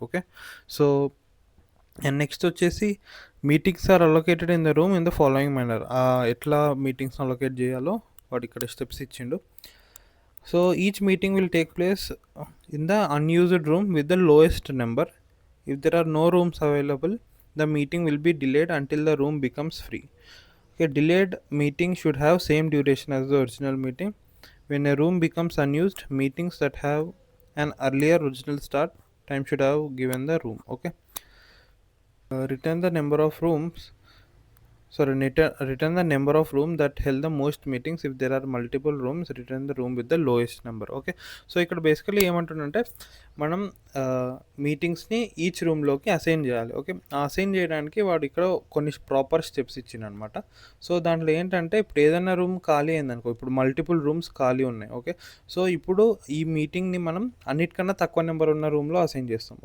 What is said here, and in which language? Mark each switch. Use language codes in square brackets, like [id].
[en] okay, so and next [te] వచ్చేసి [en] Meetings are allocated in the room in the following manner. [te] ఎట్లా meetings allocate చేయాలో వాడు ఇక్కడ steps ఇచ్చిండు. [en] So each meeting will take place in the unused room with the lowest number. If there are no rooms available, the meeting will be delayed until the room becomes free. Okay, delayed meeting should have same duration as the original meeting. When a room becomes unused, meetings that have an earlier original start time should have given the room. Okay, return the number of rooms. Return the number of rooms that held the most meetings. If there are multiple rooms, return the room with the lowest number. [te] Okay, so ఇక్కడ basically ఏమంటుందంటే మనం మీటింగ్స్ని each రూమ్లోకి assign చేయాలి. Okay, assign చేయడానికి వాడు ఇక్కడ కొన్ని proper steps ఇచ్చిందనమాట. So దాంట్లో ఏంటంటే ఇప్పుడు ఏదైనా రూమ్ ఖాళీ అయిందనుకో, ఇప్పుడు మల్టిపుల్ రూమ్స్ ఖాళీ ఉన్నాయి. ఓకే, సో ఇప్పుడు ఈ మీటింగ్ని మనం అన్నిటికన్నా తక్కువ నెంబర్ ఉన్న రూమ్లో అసైన్ చేస్తాం.